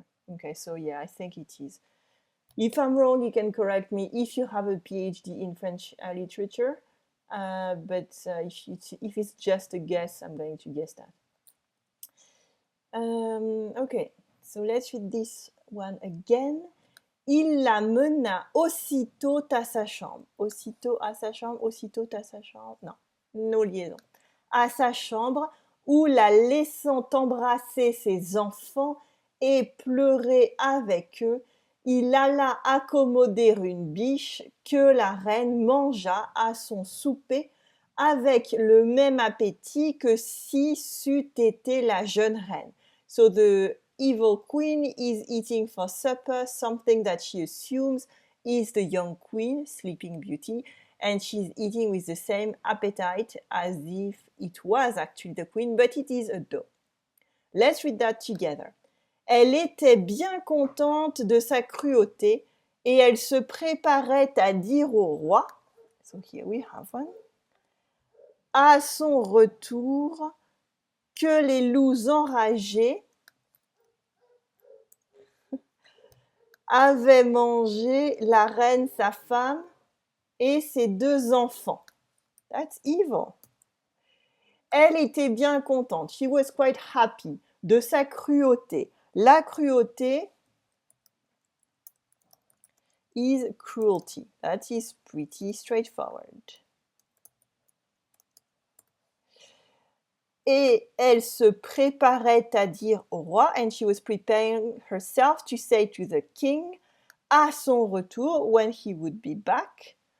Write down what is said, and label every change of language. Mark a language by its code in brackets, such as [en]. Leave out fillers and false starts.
[en] Okay, so yeah, I think it is. If I'm wrong, you can correct me if you have a PhD in French literature. But if it's just a guess, I'm going to guess that. Okay, so let's read this one again. [fr] Il la mena aussitôt à sa chambre. Aussitôt à sa chambre, aussitôt à sa chambre. Non, [en] no liaison. [fr] À sa chambre, où la laissant embrasser ses enfants et pleurer avec eux, il alla accommoder une biche que la reine mangea à son souper avec le même appétit que si c'eût été la jeune reine. [en] So the evil queen is eating for supper something that she assumes is the young queen, Sleeping Beauty, and she's eating with the same appetite as if it was actually the queen, but it is a doe. Let's read that together. [fr] Elle était bien contente de sa cruauté et elle se préparait à dire au roi, [en] so here we have one, [fr] à son retour, que les loups enragés avaient mangé la reine, sa femme, et ses 2 enfants. [en] That's evil. [fr] Elle était bien contente. [en] She was quite happy [fr] de sa cruauté. [en] La cruauté is cruelty. That is pretty straightforward. [fr] Et elle se préparait à dire au roi, [en] and she was preparing herself to say to the king, [fr] à son retour, when he would be back.